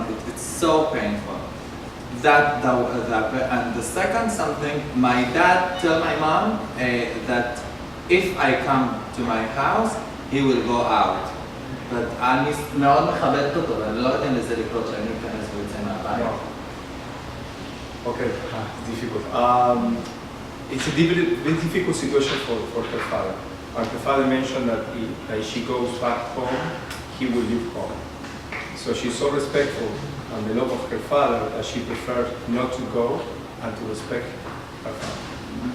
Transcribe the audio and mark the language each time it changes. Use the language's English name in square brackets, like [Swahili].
[English] It's so painful. And the second something, my dad tell my mom that if I come to my house, he will go out. [Hebrew] But אני מאוד מכבדת אותו, ואני לא אתן לזה לקרות שאני אכנס ויצא מהבית. [English] Okay, it's difficult. It's a difficult situation for her father. And her father mentioned that if she goes back home, he will leave home. So she's so respectful and the love of her father that she prefers not to go and to respect her father.